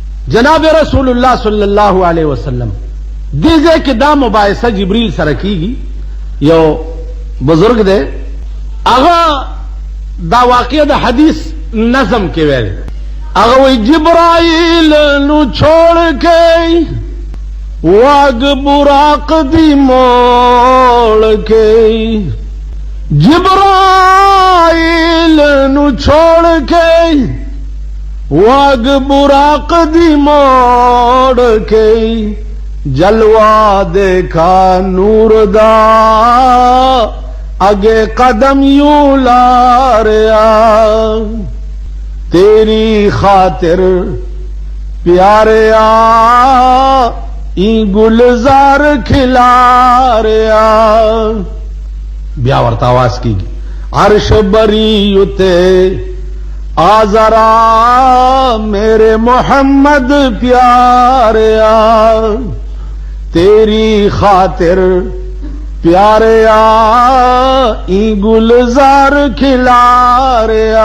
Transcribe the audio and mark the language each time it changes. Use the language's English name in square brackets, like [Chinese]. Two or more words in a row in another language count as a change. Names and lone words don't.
[Pashto] جناب رسول الله [Arabic] صلی الله علیه وسلم [Pashto] دې ځای کې دا مباحثه جبریل سره کیږي. یو بزرگ دی هغه دا واقعه د حدیث نظم کې ویل، هغه وی [Punjabi] جبرائیل نو چھوڑ کے واگ براق دی موڑ کے، جبرائیل نو چھوڑ کے واگ براق دی موڑ کے، جلوہ دیکھا نور دا اگے قدم یوں لاریا، تیری خاطر پیاریا ای گلزار کھلا ریا. [Pashto] بیا ورته آواز کیږي [Punjabi] عرش بری اتے آزرا میرے محمد پیاریا، تیری خاطر پیاریا ای گلزار کھلا ریا.